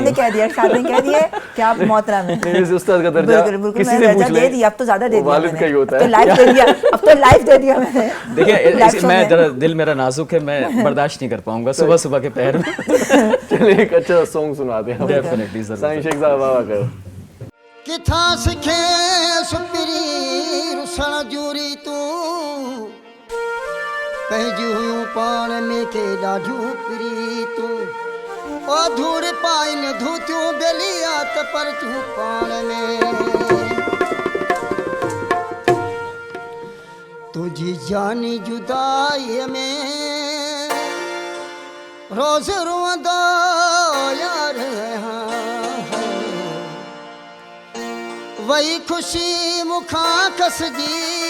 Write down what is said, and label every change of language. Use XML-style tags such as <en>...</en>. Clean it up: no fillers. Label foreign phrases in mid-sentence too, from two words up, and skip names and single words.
<hi>आपने कह दिया, शाद ने कह दिया कि आप मोहतरम हैं, उस्ताद का दर्जा किसी से पूछ ले, दे दिया, अब तो ज्यादा दे दिया, वालिद का ही होता है, तो लाइव दे दिया, अब तो लाइव दे दिया मैंने। देखिए मैं जरा दिल मेरा नाजुक है, मैं बर्दाश्त नहीं कर पाऊंगा सुबह सुबह के पहर में। चलिए एक अच्छा सॉन्ग सुनाते हैं। डेफिनेटली साईं शेख साहब बाबा का</hi> <sd>किथां सिखे सुपिरी रुसण जूरी तूं पंहिंजूं हुयूं पाण में के ॾाढियूं पिरी तूं ओ धूड़ पाइन धूतियूं बेलिया त पर तूं पाण में तुझी जानी जुदाई में रोज़ रोंदो यार वही खुशी मुखां खसजी</sd>